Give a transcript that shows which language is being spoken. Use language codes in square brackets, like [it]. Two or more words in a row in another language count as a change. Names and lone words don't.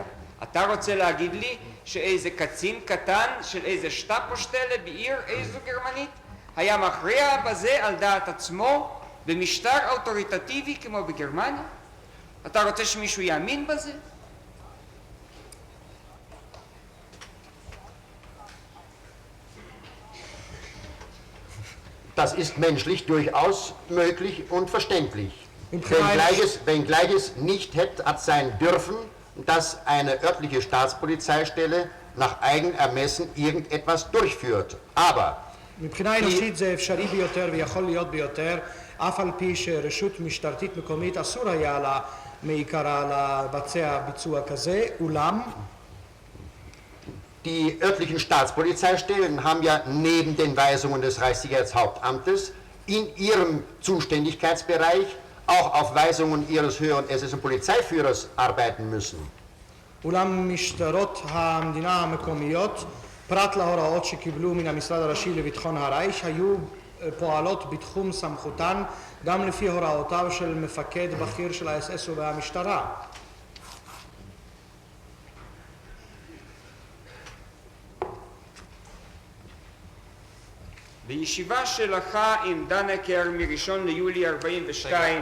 [he] אתה רוצה להגיד לי שאיזה קצין קטן של איזה שטאפושטלה בעיר איזו גרמנית היה מכריע בזה על דעת עצמו במשטר אוטוריטטיבי כמו בגרמניה? אתה רוצה שמישהו יאמין בזה? [de] Das ist menschlich durchaus möglich und verständlich. [he] מבחינה [de] Wenngleich es nicht hätte sein dürfen, dass eine örtliche Staatspolizeistelle nach Eigenermessen irgendetwas durchführt. Aber [he] מבחינה אנושית זה אפשרי ביותר ויכול להיות ביותר, אף על פי שרשות משטרתית מקומית אסור היה לה מעיקרה לבצע ביצוע כזה, אולם [de] die örtlichen Staatspolizeistellen haben ja neben den Weisungen des Reichssicherheitshauptamtes in ihrem Zuständigkeitsbereich auch auf Weisungen ihres höheren SS- und Polizeiführers arbeiten müssen. [he] אולם משטרות המדינה המקומיות, פרט להוראות שקיבלו מן המשרד הראשי לביטחון הרייך, היו פועלות בתחום סמכותן גם לפי הוראותיו של מפקד בכיר של ה-SS והמשטרה. בישיבה שלך עם דנקר מראשון ליולי 42,